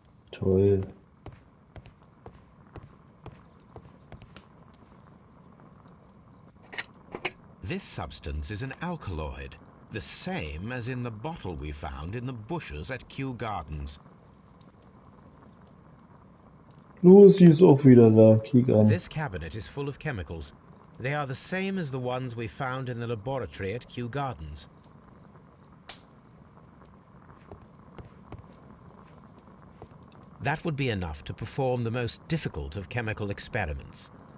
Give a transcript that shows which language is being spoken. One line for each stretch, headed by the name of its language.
German: Toll.
English: This substance is an alkaloid, the same as in the bottle we found in the bushes at Kew Gardens.
German: Lucy ist auch wieder da, kiek an.
English: This cabinet is full of chemicals. They are the same as the ones we found in the laboratory at Kew Gardens. That would be enough to perform the most difficult of chemical experiments.